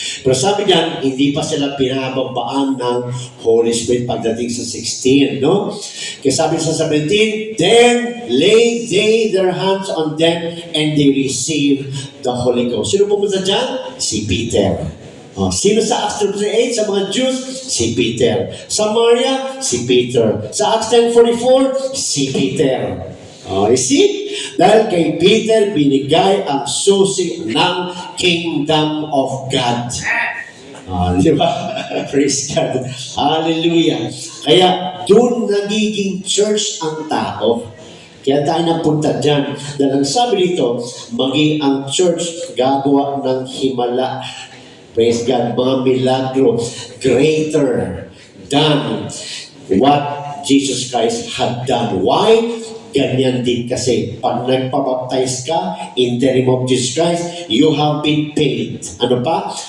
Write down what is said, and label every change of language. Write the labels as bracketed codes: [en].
[tl] Pero sabi niyan, hindi pa sila pinababaan ng Holy Spirit pagdating sa 16, no? Kaya sabi sa 17, [en] then lay they their hands on them and they receive the Holy Ghost. [tl] Sino pumunta dyan? Si Peter. Sino sa Acts 2:8 sa mga Jews? Si Peter. Sa Samaria? Si Peter. Sa Acts 10:44? Si Peter. [en] You see? [tl] Dahil kay Peter binigay ang susi ng Kingdom of God. Di ba? Praise God. Hallelujah. Kaya doon nagiging church ang tao. Kaya tayo napunta dyan. Dahil ang sabi dito, maging ang church gagawa ng himala. [en] Praise God, [tl] mga milagro [en] greater than what Jesus Christ had done. Why? [tl] Ganyan din kasi. Pag nagpabaptize ka [en] in the name of Jesus Christ, you have been paid. [tl] Ano pa?